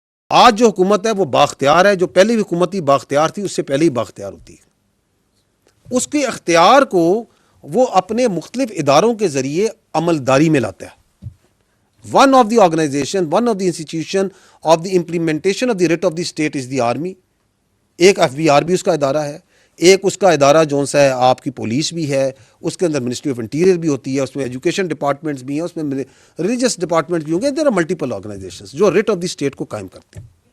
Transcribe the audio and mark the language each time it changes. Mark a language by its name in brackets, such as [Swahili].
[Urdu] آج جو حکومت ہے وہ بااختیار ہے، جو پہلی حکومت ہی بااختیار تھی اس سے پہلے ہی بااختیار ہوتی ہے. اس کے اختیار کو وہ اپنے مختلف اداروں کے ذریعے عملداری میں لاتا ہے. [English] One of the organization, one of the institution of the implementation of the writ of the state is the army. [Urdu] ایک FBR بھی اس کا ادارہ ہے، ایک اس کا ادارہ جو سا ہے آپ کی پولیس بھی ہے، اس کے اندر منسٹری آف انٹیریئر بھی ہوتی ہے، اس میں ایجوکیشن ڈپارٹمنٹس بھی ہیں، اس میں ریلیجس ڈپارٹمنٹس بھی ہوں گے. [English] there are multiple organizations [Urdu] جو ریٹ آف دی اسٹیٹ کو قائم کرتے ہیں.